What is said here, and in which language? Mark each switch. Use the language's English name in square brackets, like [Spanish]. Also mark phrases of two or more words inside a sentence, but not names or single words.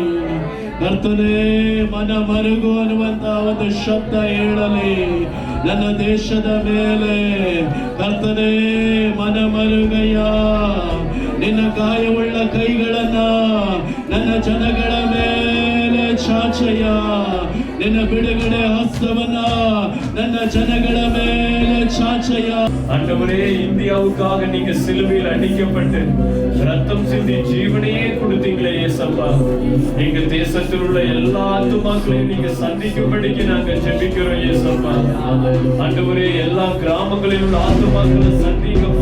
[Kannada] ಕರ್ತನೇ ಮನ ಮರುಗು ಅನ್ನುವಂತ ಒಂದು ಶಬ್ದ ಹೇಳಲಿ ನನ್ನ ದೇಶದ ಮೇಲೆ. ಕರ್ತನೇ ಮನ ಮರುಗಯ್ಯ, ನಿನ್ನ ಗಾಯವುಳ್ಳ ಕೈಗಳನ್ನ ನನ್ನ ಜನಗಳ ಮೇಲೆ ಚಾಚಯ್ಯ. ನಿನ್ನ ಬಿಡುಗಡೆ ಹಸ್ತವನ್ನ ನನ್ನ ಜನಗಳ ಮೇಲೆ ಚಾಚಯ್ಯ. [Tamil] ஆண்டவரே, இந்தியாவுக்காக நீங்க சிலுவையில் அடிக்கப்பட்டு ரத்தம் சிந்தி ஜீவனையே கொடுத்தீங்களே ஏசப்பா. எங்க தேசத்தில் உள்ள எல்லா ஆத்துமாக்களையும் நீங்க சந்திக்கும்படிக்கு நாங்க ஜெபிக்கிறோம் ஏசப்பா. ஆண்டவரே, எல்லா கிராமங்களில் உள்ள ஆத்துமாக்களை சந்திக்கப்பா.